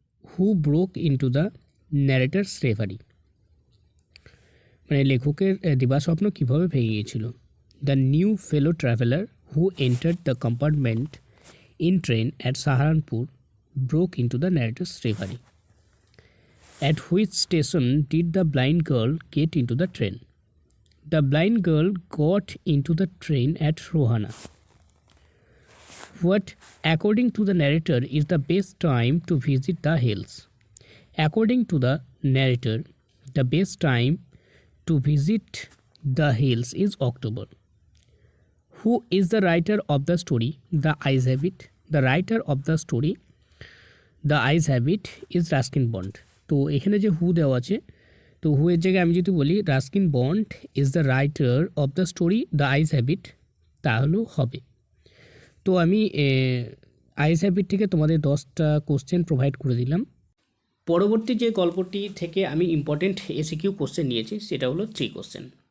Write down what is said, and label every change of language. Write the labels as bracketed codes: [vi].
[en] Who broke into the narrator's reverie? [bn] মানে লেখকের দিবাস্বপ্ন কীভাবে ভেঙে গিয়েছিল। [en] The new fellow traveller who entered the compartment in train at Saharanpur broke into the narrator's reverie. At which station did the blind girl get into the train? The blind girl got into the train at Rohana. What, according to the narrator, is the best time to visit the hills? According to the narrator, the best time to visit the hills is October. Who is the writer of the story The Ice Habit? The writer of the story The Ice Habit is Ruskin Bond. [bn] তো এখানে যে হু দেওয়া আছে, তো হু এর জায়গায় আমি যদি বলি [en] Ruskin Bond is the writer of the story the eyes have it, [bn] তাহলেও হবে। তো আমি আইস হ্যাবিট থেকে তোমাদের 10টা কোশ্চেন প্রোভাইড করে দিলাম। পরবর্তী যে গল্পটি থেকে আমি ইম্পর্টেন্ট এসিকিউ কোশ্চেন নিয়েছি সেটা হলো 3 কোশ্চেন।